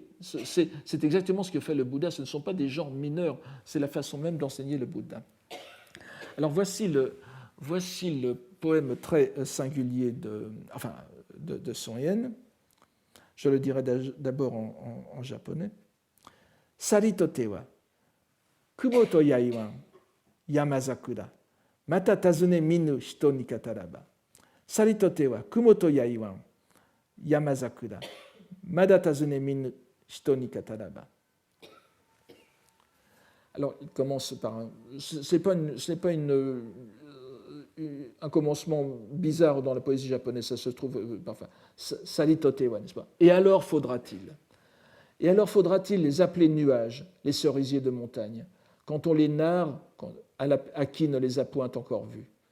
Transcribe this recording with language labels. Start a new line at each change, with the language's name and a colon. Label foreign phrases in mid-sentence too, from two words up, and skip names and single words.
French: C'est exactement ce que fait le Bouddha. Ce ne sont pas des genres mineurs, c'est la façon même d'enseigner le Bouddha. Alors voici le poème très singulier de Son Yen. Je le dirai d'abord en japonais.
Japanese: さりとては 雲 と やいは 山桜 また たづね 見ぬ 人 に 語らば. さりとては 雲 と やいは 山桜 また たづね 見ぬ 人 に 語らば.
French: Alors, il commence par ce n'est pas un commencement bizarre dans la poésie japonaise, ça se trouve parfois.
Japanese: さりとては,
French: n'est-ce pas? Et alors faudra-t-il les appeler nuages, les cerisiers de montagne, quand on les narre à qui ne les a point encore vus?